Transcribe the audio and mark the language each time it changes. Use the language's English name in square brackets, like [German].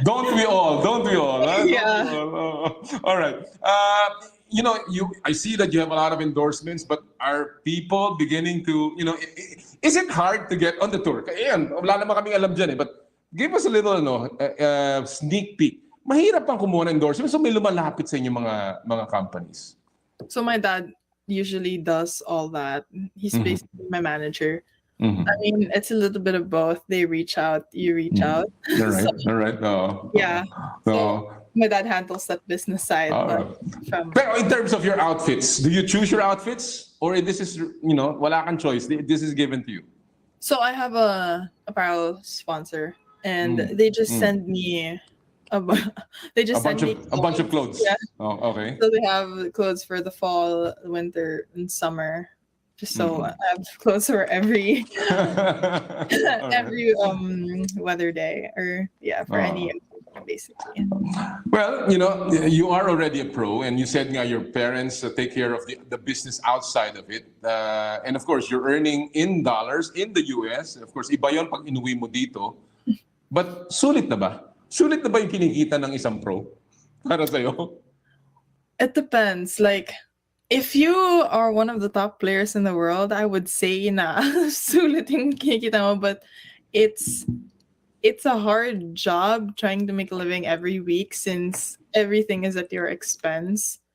[English] Don't we all? Huh? Yeah. All right. I see that you have a lot of endorsements, but are people beginning to, is it hard to get on the tour? [Filipino] Ayan, wala naman kaming alam dyan [English] but give us a little, sneak peek. [Filipino] Mahirap pang kumuha ng endorsements, so may lumalapit sa inyo mga companies. [English] So my dad usually does all that. He's basically my manager. Mm-hmm. I mean, it's a little bit of both. They reach out, you reach out. All right. Oh. Yeah. So my dad handles that business side. Pero in terms of your outfits, do you choose your outfits? Or this is, [Filipino] wala kang choice. [English] This is given to you? So I have a apparel sponsor and they just send me a bunch of clothes. Yeah. Oh, okay. So they have clothes for the fall, winter, and summer. Just so I have clothes for every weather day or for any basically. Well, you are already a pro, and you said your parents take care of the business outside of it, and of course you're earning in dollars in the US. [Filipino] Of course, iba yon pag inuwi mo dito. But sulit na ba? Sulit na ba yung kinikita ng isang pro para sa'yo? [English] It depends. Like, if you are one of the top players in the world, I would say na [Filipino] sulit yung kinikita mo, [English] but it's a hard job trying to make a living every week since everything is at your expense.